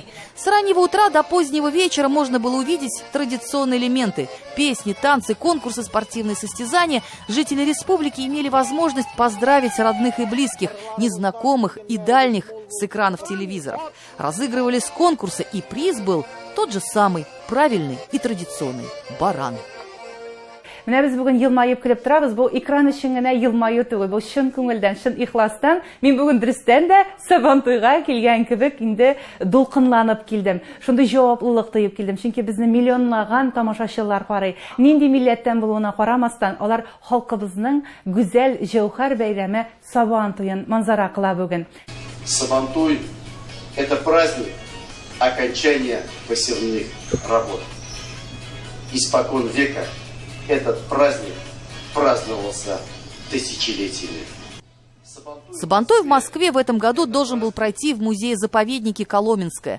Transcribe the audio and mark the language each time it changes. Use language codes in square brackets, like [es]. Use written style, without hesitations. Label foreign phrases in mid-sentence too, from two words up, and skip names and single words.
[ru] С раннего утра до позднего вечера можно было увидеть традиционные элементы – песни, танцы, конкурсы, спортивные состязания. Жители республики имели возможность поздравить родных и близких, незнакомых и дальних с экранов телевизоров. Разыгрывались конкурсы, и приз был Тот же самый правильный и традиционный баран. [tt] Менә без бүген елмаеп көлеп торабыз. Бу экран өчен генә елмаю түгел, бу чын күңелдән, чын ихластан. Мин бүген дөрестән дә Сабантуйга килгән кебек инде дулкынланып килдем. Шундый җаваплылык тоеп килдем, чөнки безне миллионлаган тамашачылар карый. Нинди милләттән булуына карамастан, алар халкыбызның гүзәл җәүһәр бәйрәме Сабантуен манзара кыла бүген. [ru] Сабантуй – это праздник окончания посевных работ. Испокон века этот праздник праздновался тысячелетиями. Сабантуй в Москве в этом году должен был пройти в музее-заповеднике Коломенское.